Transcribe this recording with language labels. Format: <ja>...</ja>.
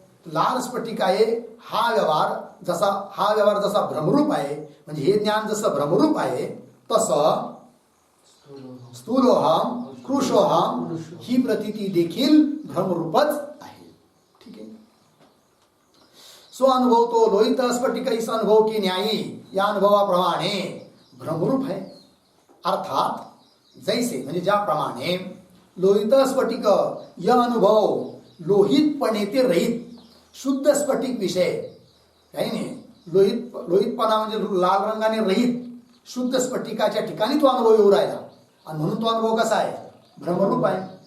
<mr>लाल स्फटिक आहे हा व्यवहार जसा भ्रमरूप आहे, म्हणजे हे ज्ञान जसं भ्रमरूप आहे तसं स्थूलोहम कृशोहम ही प्रतीती देखील भ्रमरूपच आहे. ठीक आहे.</mr> <hi>सो अनुभव तो लोहित स्फटिक इस अनुभव की न्यायी,</hi> <mr>या अनुभवाप्रमाणे</mr> <hi>भ्रमरूप है. अर्थात जैसे</hi> <mr>म्हणजे ज्याप्रमाणे</mr> <hi>लोहित स्फटिक यह अनुभव लोहितपणे ते रहित शुद्ध स्फटिक विषय काही नाही.</hi> <mr>लोहितपणा म्हणजे लाल रंगाने रहित शुद्ध स्फटिकाच्या ठिकाणी तो अनुभव येऊ राहिला, आणि म्हणून तो अनुभव कसा आहे, भ्रमरूप आहे.</mr>